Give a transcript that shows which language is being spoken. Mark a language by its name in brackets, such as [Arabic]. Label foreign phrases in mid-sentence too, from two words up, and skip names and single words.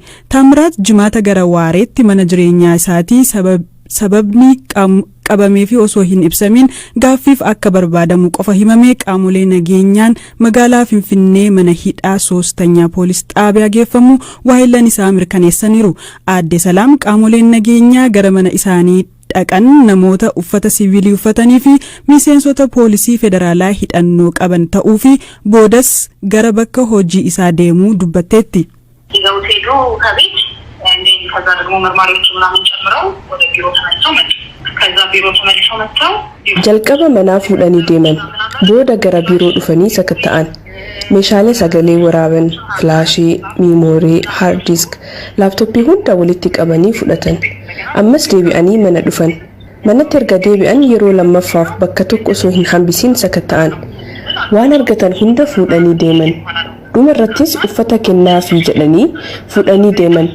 [Oromo] Taamiraat jimaata gara waareetti mana jireenyaa isaa sababni qabamee fi osoo hin ibsamin gaaffiif akka barbaadamu qofa himamee qaamolee nageenyaan magaalaa Finfinnee mana hidhaa 3ffaa poolis xaabiyaa geeffamu waahillan isaa mirkaneessaniiru. Aadde Salaam qaamoleen nageenyaa gara mana isaanii dhaqan namoota uffata siviilii uffatanii fi miseensota poolisii federaalaa hidhannoo qaban ta'uu fi boodas gara bakka hojii isaa deemuu dubbatteetti. [Amharic] ከዛ ደግሞ መርማሪዎቹ ምናምን ጨምረው ወደ ቢሮ ተመልሰው መጡ። ከዛ ቢሮ ተመልሰው መጥተው [Oromo] jalqaba manaa fuudhanii deeman booda gara biiroo dhufanii sakatta'an meeshaalee sagalee waraaban [English] filaashii miimoorii haard disk laaptooppii [Oromo] hunda walitti qabanii fudhatan ammas deebi'anii mana dhufan manatti erga deebi'an yeroo lammaffaaf bakka tokko osoo hin hambisiin sakatta'an waan argatan hunda fuudhanii deeman dhumarrattis uffata kennaa fi jedhanii fuudhanii deeman.